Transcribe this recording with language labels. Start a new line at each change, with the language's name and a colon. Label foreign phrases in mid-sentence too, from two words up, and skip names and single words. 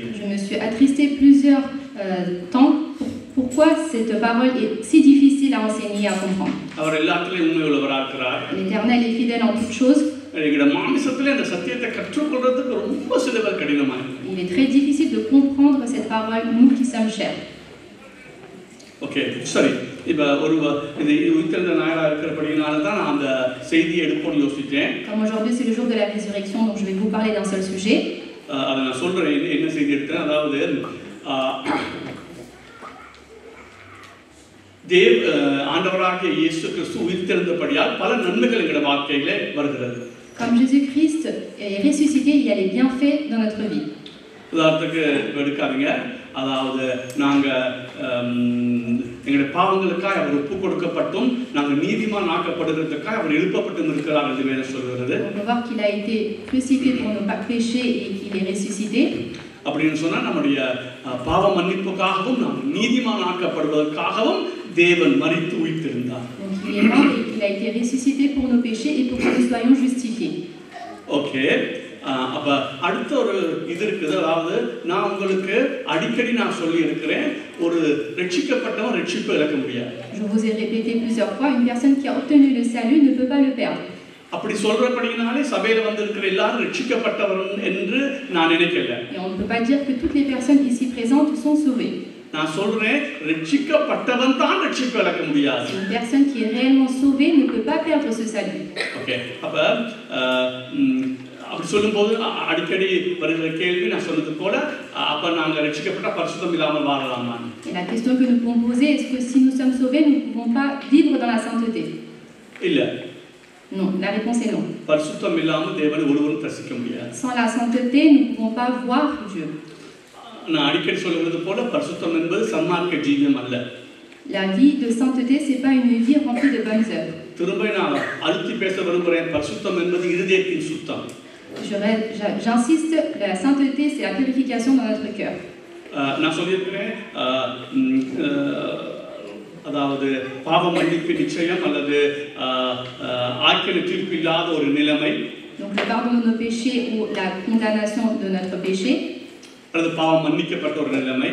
French: Je me suis attristée plusieurs temps. Pourquoi cette parole est si difficile à enseigner et à comprendre?
Tamil: அவர் எல்லாத்திலும் உண்மை உள்ளவராக இருக்கிறார்.
French: L'Éternel est fidèle en toutes choses.
Tamil: எங்கட மாமிசத்திலே அந்த சத்தியத்தை கற்றுக்கொள்றதுக்கு ரொம்ப சில பேர் கடினமா இருக்கு.
French: Il est très difficile de comprendre cette parole, nous qui sommes chers.
Tamil: ஓகே, சரி. இப்போ இது உயிர்த்தெழுந்த ஞாயிறாக இருக்கிறபடினால தான் நான் அந்த செய்தியை எடுப்போம்னு யோசித்தேன்.
French: Comme aujourd'hui c'est le jour de la résurrection, donc je vais vous parler d'un seul sujet.
Tamil: அதை நான் சொல்றேன் என்ன செய்தி எடுத்தேன். அதாவது ஆண்டவராகிய இயேசு கிறிஸ்து உயிர்த்தெழுந்தபடியால் பல நன்மைகள் எங்களுடைய வாழ்க்கையிலே வருகிறது.
French: Comme Jésus-Christ est ressuscité, il y a les bienfaits dans notre vie.
Tamil: உதாரணத்துக்கு எடுக்காதீங்க. அதாவது நாங்கள் எங்களுடைய பாவங்களுக்காக அவர் ஒப்பு கொடுக்கப்பட்டும் நாங்கள் நீதிமான் ஆக்கப்படுகிறதுக்காக அவர் எழுப்பப்பட்டும் இருக்கிறார் என்று வேதம் சொல்கிறது.
French: On peut voir qu'il a été crucifié pour nos péchés et qu'il est ressuscité.
Tamil: அப்படின்னு சொன்னா நம்முடைய பாவ மன்னிப்புக்காகவும் நாம் நீதிமான் ஆக்கப்படுவதற்காகவும் தேவன் மரித்து உயிர்த்தெழுந்தார்.
French: Donc il est mort et il a été ressuscité pour nos péchés et pour que nous soyons justifiés.
Tamil: ஓகே, அப்ப அடுத்த ஒரு இது இருக்குது. அதாவது நான் உங்களுக்கு அடிக்கடி நான் சொல்லி இருக்கிறேன், ஒரு ரட்சிக்கப்பட்டவன் ரட்சிப்பை இழக்க முடியாது.
French: Je vous ai répété plusieurs fois, une personne qui a obtenu le salut ne peut pas le perdre.
Tamil: அப்படி சொல்றபடினாலே சபையில வந்திருக்கிற எல்லாரும் ரட்சிக்கப்பட்டவர்கள் என்று நான் நினைக்கல.
French: Et on ne peut pas dire que toutes les personnes ici présentes sont sauvées.
Tamil: நான் சொல்றேன், ரட்சிக்கப்பட்டவன் தான் ரட்சிப்பை இழக்க முடியாது.
French: Une personne qui est réellement sauvée ne peut pas perdre ce salut.
Tamil: ஓகே, அப்ப அப்படி சொல்லும்போது அடிக்கடி வருகிற கேள்வி நான் சொன்னது போல, அப்ப நாங்க ரட்சிக்கப்பட்ட பரிசுத்தம் இல்லாமல் வாழலாமா?
French: Et la question que nous pouvons poser, est-ce que si nous sommes sauvés, nous ne pouvons pas vivre dans la sainteté?
Tamil: இல்ல.
French: Non, la réponse est non.
Tamil: பரிசுத்தம் இல்லாமல் தேவனை ஒருவரும் தரிசிக்க முடியாது.
French: Sans la sainteté, nous ne pouvons pas voir Dieu.
Tamil: நான் அடிக்கடி சொல்வது போல பரிசுத்தம் என்பது சன்மார்க்க ஜீவியம் அல்ல.
French: La vie de sainteté, c'est pas une vie remplie de bonnes œuvres.
Tamil: திரும்ப நான் அழுத்தி பேச விரும்புகிறேன். பரிசுத்தம் என்பது இருதயத்தின் சுத்தம்.
French: J'insiste, la sainteté, c'est la purification dans notre cœur.
Tamil: நான் சொல்லியிருக்கிறேன், அதாவது பாவ மன்னிப்பு நிச்சயம் அல்லது ஆக்கின தீர்ப்பு இல்லாத ஒரு நிலைமை.
French: Donc le pardon de nos péchés ou la condamnation de notre péché,
Tamil: அல்லது பாவம் மன்னிக்கப்பட்ட ஒரு நிலைமை,